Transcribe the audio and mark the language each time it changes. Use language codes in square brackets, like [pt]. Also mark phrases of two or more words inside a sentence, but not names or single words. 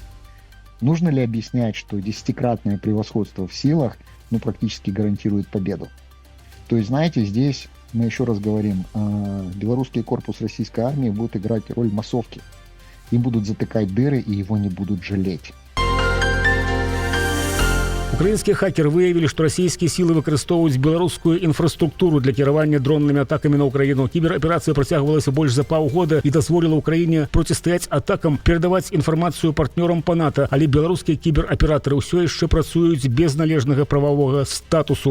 [ru] Нужно ли объяснять, что 10-кратное превосходство в силах практически гарантирует победу? То есть, знаете, здесь мы еще раз говорим, белорусский корпус российской армии будет играть роль массовки. Им будут затыкать дыры, и его не будут жалеть. [be] Украінскія хакеры выявілі, што расійскія сілы выкарыстоўваюць беларускую інфраструктуру для кіравання дроннымі атакамі на ўкраіну. Кібераперацыя працягвалася больш за паўгода і дазволіла ўкраіне процістаяць атакам, перадаваць інфармацыю партнёрам па НАТО, але беларускія кібераператары ўсё яшчэ працуюць без належнага прававога статусу.